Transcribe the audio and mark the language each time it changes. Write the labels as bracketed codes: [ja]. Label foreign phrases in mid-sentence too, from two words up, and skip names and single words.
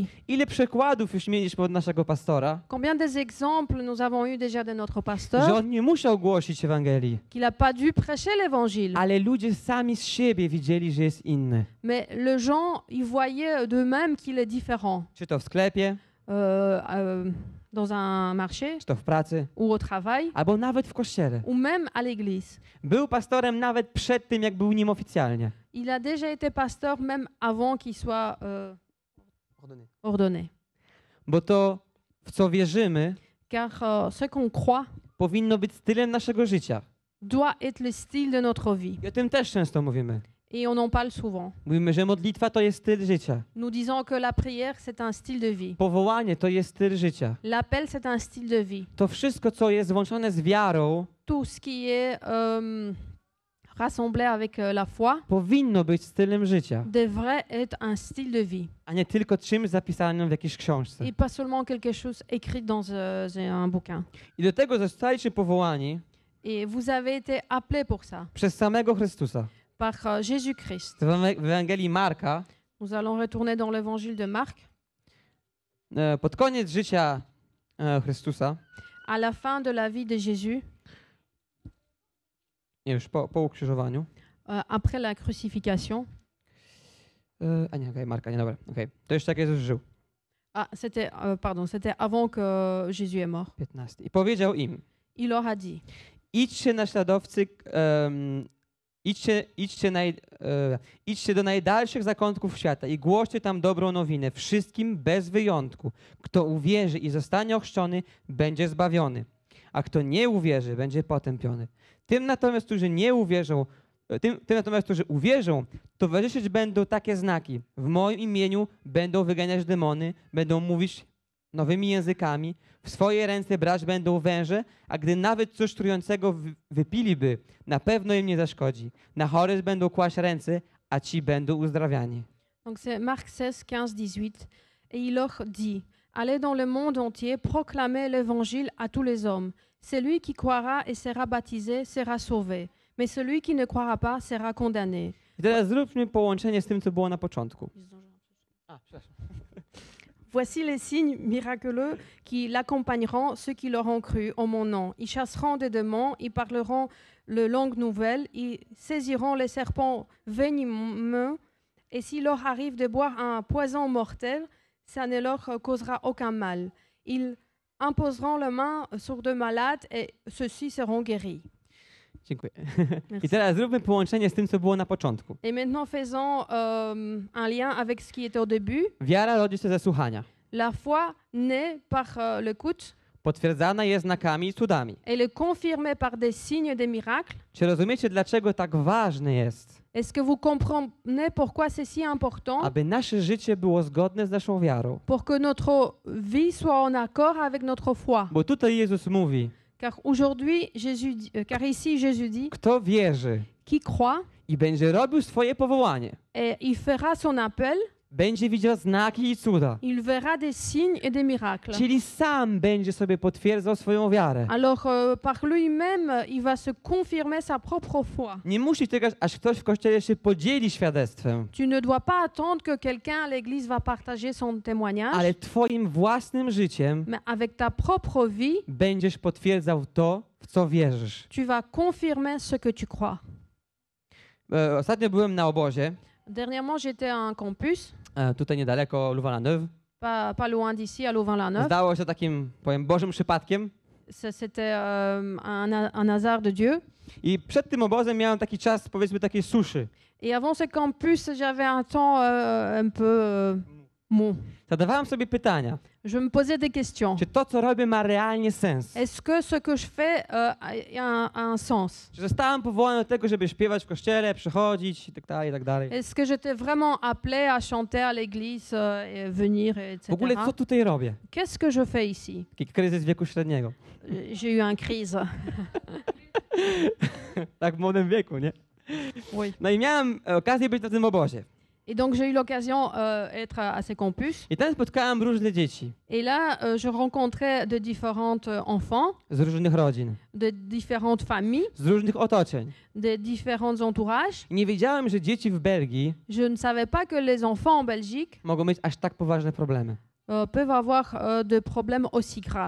[pl] Ile przykładów już mieliśmy od naszego pastora, [fr] Combien d'exemples nous avons eu déjà de notre [pl] że [fr] pasteur [pl] on nie musiał głosić Ewangelii, [fr] qu'il n'a pas dû prêcher l'évangile. [pl] ale ludzie sami z siebie widzieli, że jest inny. [fr] Mais les gens, ils voyaient d'eux-mêmes qu'il est différent. [pl] Czy to w sklepie, [fr] Dans un marché [pl] czy to w pracy, [fr] ou au travail [pl] albo nawet w kościele. [fr] ou même à l'église. [pl] Był pastorem nawet przed tym, jak był nim oficjalnie. [fr] Il a déjà été pasteur même avant qu'il soit ordonné. [pl] Bo to, w co wierzymy, [fr] Car ce qu'on croit [pl] powinno być stylem naszego życia. [fr] doit être le style de notre vie. [pl] I o tym też często mówimy. [fr] Et on en parle souvent. [pl] Mówimy, że modlitwa to jest styl życia. [fr] Nous disons que la prière, c'est un style de vie. [pl] Powołanie to jest styl życia. [fr] L'appel, c'est un style de vie. [pl] To wszystko, co jest złączone z wiarą, [fr] Tout ce qui est rassemblé avec la foi [pl] powinno być stylem życia, [fr] devrait être un style de vie. [pl] a nie tylko czymś zapisanym w jakiejś książce. [fr] Et pas seulement quelque chose écrit dans un bouquin. [pl] I do tego zostaliśmy powołani [fr] Et vous avez été appelés pour ça, [pl] przez samego Chrystusa. [fr] par Jésus-Christ. [pl] W Ewangelii Marka, [fr] Nous allons retourner dans l'évangile de Marc. [pl] pod koniec życia Chrystusa, [fr] À la fin de la vie de Jésus, [pl] nie, już po ukrzyżowaniu. [fr] après la crucifixion. [pl] A nie, okej, Marka, nie, dobra, okej. To jeszcze jak Jezus żył, [fr] C'était avant que Jésus est mort. [pl] 15. I powiedział im, [fr] Il leur a dit, [pl] idźcie naśladowcy, idźcie do najdalszych zakątków świata i głoście tam dobrą nowinę wszystkim bez wyjątku. Kto uwierzy i zostanie ochrzczony, będzie zbawiony, a kto nie uwierzy, będzie potępiony. Tym natomiast, którzy uwierzą, towarzyszyć będą takie znaki. W moim imieniu będą wyganiać demony, będą mówić nowymi językami, w swoje ręce brać będą węże, a gdy nawet coś trującego wypiliby, na pewno im nie zaszkodzi. Na chorych będą kłaść ręce, a ci będą uzdrawiani. [fr] donc c'est Marc 16, 15, 18, et il leur dit, allez dans le monde entier, proclamez l'évangile à tous les hommes. Celui qui croira et sera baptisé sera sauvé, mais celui qui ne croira pas sera condamné. [pl] I teraz zróbmy połączenie z tym, co było na początku. [fr] Voici les signes miraculeux qui l'accompagneront, ceux qui l'auront cru en mon nom. Ils chasseront des démons, ils parleront le langue nouvelle, ils saisiront les serpents venimeux, et s'il leur arrive de boire un poison mortel, ça ne leur causera aucun mal. Ils imposeront la main sur de malades et ceux-ci seront guéris. [pl] Dziękuję. [fr] Merci. [pl] I teraz zróbmy połączenie z tym, co było na początku. [fr] Et maintenant, faisons un lien avec ce qui était au début. [pl] Wiara rodzi się ze słuchania. [fr] La foi naît par l'écoute. [pl] Potwierdzana jest znakami i cudami. [fr] Elle est confirmée par des signes et des miracles. [pl] Czy rozumiecie, dlaczego tak ważne jest, [fr] Est-ce que vous comprenez pourquoi c'est si important [pl] aby nasze życie było zgodne z naszą wiarą? [fr] pour que notre vie soit en accord avec notre foi? [pl] Bo tutaj Jezus mówi, [fr] Car aujourd'hui, car ici Jésus dit, [pl] kto wierzy [fr] qui croit [pl] i będzie robił swoje powołanie, [fr] et il fera son appel, [pl] będzie widział znaki i cuda. [fr] il verra des signes et des miracles. [pl] Czyli sam będzie sobie potwierdzał swoją wiarę. [fr] Alors par lui-même, il va se confirmer sa propre foi. [pl] Nie musi czekać, aż ktoś w kościele się podzieli świadectwem, [fr] Tu ne dois pas attendre que quelqu'un à l'église va partager son témoignage, [pl] ale twoim własnym życiem [fr] mais avec ta propre vie, [pl] będziesz potwierdzał to, w co wierzysz. [fr] tu vas confirmer ce que tu crois. [pl] Ostatnio byłem na obozie, [fr] Dernièrement, j'étais à un campus, [pl] tutaj niedaleko Louvain-la-Neuve. [fr] pas loin d'ici, à Louvain-la-Neuve. [pl] Zdało się takim, powiem, Bożym przypadkiem. [fr] C'était un hasard de Dieu. [pl] I przed tym obozem miałem taki czas, powiedzmy, takiej suszy. [fr] Et avant ce campus, j'avais un temps un peu mou. [pl] Zadawałem sobie pytania, [fr] Je me posais des questions. [pl] czy to, co robię, ma realnie sens? [fr] Est-ce que ce que je fais a un sens? [pl] Czy zostałem powołany do tego, żeby śpiewać w kościele, przychodzić i tak dalej, i tak dalej? [fr] Est-ce que j'étais vraiment appelée à chanter à l'église et venir, etc. [pl] W ogóle co tutaj robię? [fr] Qu'est-ce que je fais ici? [pl] Taki kryzys wieku średniego. [fr] J'ai eu une crise. [pl] Tak w młodym wieku, nie? [fr] Oui. [pl] No i miałem okazję być na tym obozie. [fr] Et donc j'ai eu l'occasion d'être à ces campus. [pl] I tam spotkałem różne dzieci [fr] Et là, je rencontrais de différents enfants, [pl] z różnych rodzin, [fr] de différentes familles, [pl] z różnych otoczeń. [fr] de différents entourages. [pl] I nie wiedziałem, że dzieci w Belgii [fr] Je ne savais pas que les enfants en Belgique [pl] mogą mieć aż tak poważne problemy. [fr] peuvent avoir des problèmes aussi graves.